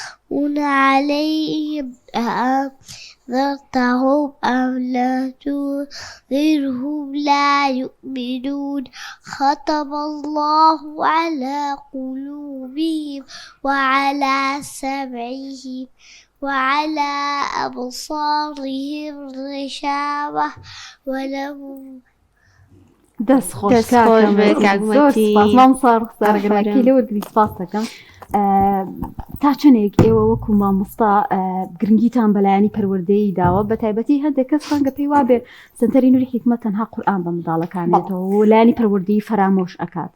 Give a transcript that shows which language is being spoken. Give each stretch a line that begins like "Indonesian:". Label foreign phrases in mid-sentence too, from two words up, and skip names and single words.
Arabic: عليهم أنذرتهم أم لم تنذرهم لا يؤمنون ختم الله على قلوبهم وعلى سمعهم وعلى أبصارهم غشاوة ولهم
Central Kurdish: دەست خۆش کاکەم زۆر سپاس مامۆستا ڕوخسارەگەنەکەی لێ وەرگری سپاس دەکەم. تا چنێک ئێوە وەکو مامۆستا گرنگیتان بەلایانی پەروەردەیی داوە بە تایبەتی هەندێک کەس ڕەنگە پێی وابێ سەنتەری نوری حکمە تەنها قورئان بە منداڵەکانێتەوە و لایانی پەروەردەیی فەرامۆش ئەکات.